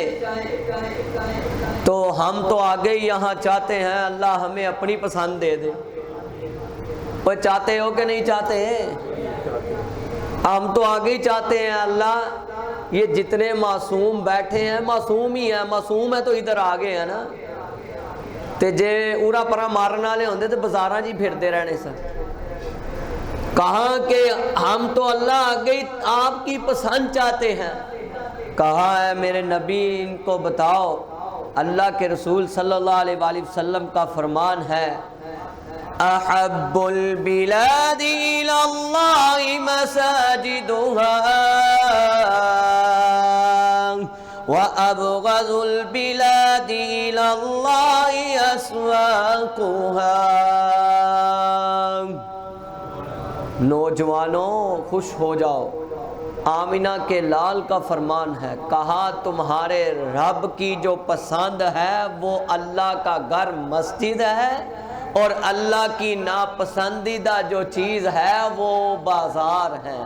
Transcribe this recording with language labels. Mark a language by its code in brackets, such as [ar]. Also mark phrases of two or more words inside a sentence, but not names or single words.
[ur] تو ہم تو آگے یہاں چاہتے ہیں اللہ ہمیں اپنی پسند دے دے۔ وہ چاہتے ہو کہ نہیں چاہتے ہیں؟ ہم تو آگے ہی چاہتے ہیں اللہ یہ جتنے معصوم بیٹھے ہیں معصوم ہی ہیں، معصوم ہے تو ادھر آگے ہیں نا، [pa] تے جے اورا پرا مارن والے ہوندے تے بازاراں جی پھرتے رہنے سن۔ [ur] کہا کہ ہم تو اللہ آگے آپ کی پسند چاہتے ہیں۔ کہا ہے میرے نبی ان کو بتاؤ، اللہ کے رسول [ar] صلی اللہ علیہ وآلہ وسلم [ur] کا فرمان ہے، [ar] احب البلاد الى اللہ مساجدها وابغض البلاد الى اللہ اسواقها۔ [ur] نوجوانوں خوش ہو جاؤ، آمینہ کے لال کا فرمان ہے، کہا تمہارے رب کی جو پسند ہے وہ اللہ کا گھر مسجد ہے، اور اللہ کی ناپسندیدہ جو چیز ہے وہ بازار ہے۔